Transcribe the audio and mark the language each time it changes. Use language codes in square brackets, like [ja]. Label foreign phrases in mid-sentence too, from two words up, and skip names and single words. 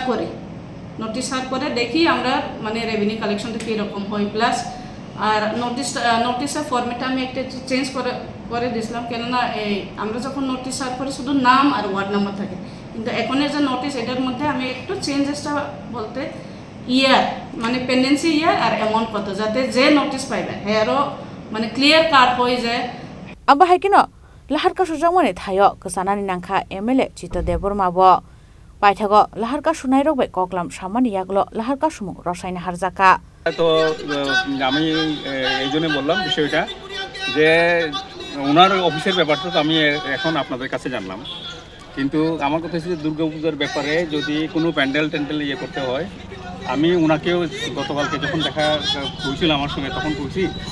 [bn] সার্ভ করে দেখি আমরা মানে [en] revenue collection [bn] কীরকম হয় প্লাস আর নোটিশের ফর্মেটটা আমি একটা চেঞ্জ করে দিয়েছিলাম কেননা এই আমরা যখন নোটিশ সার্ভ করি শুধু নাম আর [en] ward number [bn] থাকে কিন্তু এখনের যে নোটিশ এটার মধ্যে আমি একটু চেঞ্জেসটা বলতে ইয়ার মানে [en] pendency year [bn] আর অ্যামাউন্ট কত যাতে যে নোটিশ পাইবে হেয়ারও মানে [en] clear cut [bn] হয়ে যায় [trp] aba haikino lahar ka sujamone thayo kasanani nangkha MLA Chito Debormabo paithago lahar ka sunai rok bai koklam samani yaglo lahar ka sumung rosaina harjaka [bn] তো আমি এই জন্য বললাম বিষয়টা যে ওনার অফিসের ব্যাপারটা তো আমি এখন আপনাদের কাছে জানলাম কিন্তু আমার কথা হচ্ছে দুর্গাপূজার ব্যাপারে যদি কোনো প্যান্ডেল ইয়ে করতে হয় আমি ওনাকেও গতকালকে যখন দেখা হয়েছিল আমার সঙ্গে তখন বলছি